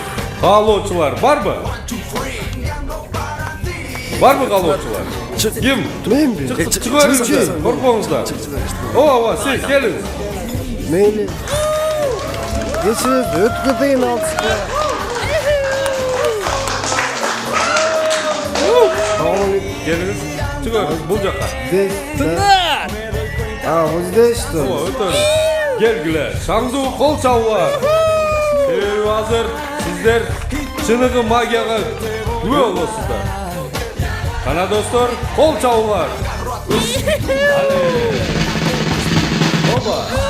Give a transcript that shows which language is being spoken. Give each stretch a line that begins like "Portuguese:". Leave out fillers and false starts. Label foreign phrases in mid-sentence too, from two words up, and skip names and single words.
Kyrgyz: Каалоочулар барбы? Барбы каалоочулар? Ким? Мен бир. Чыгып бериңиздер, коркпоңуздар. Ооба, сиз келиңиз. Мейли. Geçiniz ötküdeyin altıska. Келиңиз. Чыгыңыз бул жакка. Тынар!
Russian: Вот здесь что?
Kyrgyz: О, өтөрүңүз. Келгиле, шаңдуу кол чабуулар. Себеби азыр сиздер чыныгы магияга күбө болосуздар. Кана достор, кол чабуулар. Оба.